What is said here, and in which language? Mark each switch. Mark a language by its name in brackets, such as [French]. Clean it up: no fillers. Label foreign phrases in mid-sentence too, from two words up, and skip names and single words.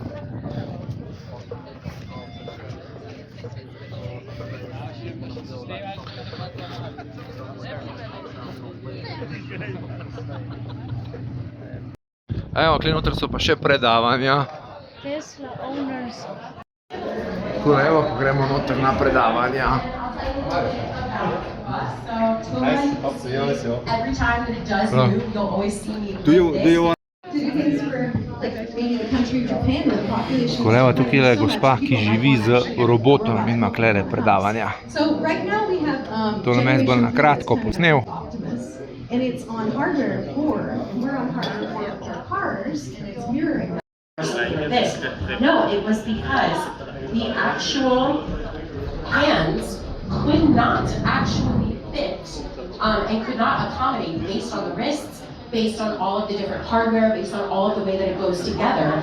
[Slovenian] Evo, tukaj noter so pa še predavanja. [English] Tesla owners. [Slovenian] Tako, evo, ko gremo noter na predavanja. [English] Every time that it does move, you'll always see me. Do you want? To do things for like maybe the country of Japan where the population. [Slovenian] Tako, evo, tukaj je gospa, ki živi z robotom in ima tukaj predavanja. [English] So right now we have [Slovenian] To nam jaz bolj na kratko posnel. [English] and it's on hardware 4 and we're on hardware 4 for cars and it's mirroring this. No, it was because the actual hands could not actually fit and could not accommodate based on the wrists, based on all of the different hardware, based on all of the way that it goes together.